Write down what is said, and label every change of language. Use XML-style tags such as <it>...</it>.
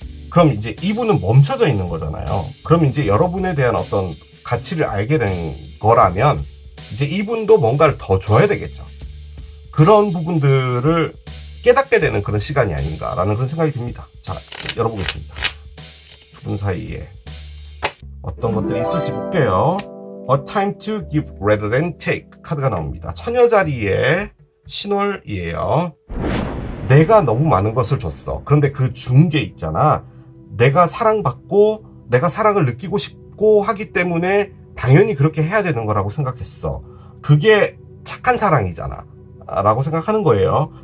<ko>그럼 이제 이분은 멈춰져 있는 거잖아요. 그럼 이제 여러분에 대한 어떤 가치를 알게 된 거라면 이제 이분도 뭔가를 더 줘야 되겠죠. 그런 부분들을 깨닫게 되는 그런 시간이 아닌가라는 그런 생각이 듭니다. 자, 열어보겠습니다. 두 분 사이에 어떤 것들이 있을지 볼게요.</ko> <en>A time to give rather than take</en> <ko>카드가 나옵니다. 처녀 자리의 신월이에요. 내가 너무 많은 것을 줬어. 그런데 그 준 게 있잖아. 내가 사랑받고 내가 사랑을 느끼고 싶고 하기 때문에 당연히 그렇게 해야 되는 거라고 생각했어. 그게 착한 사랑이잖아 라고 생각하는 거예요.</ko>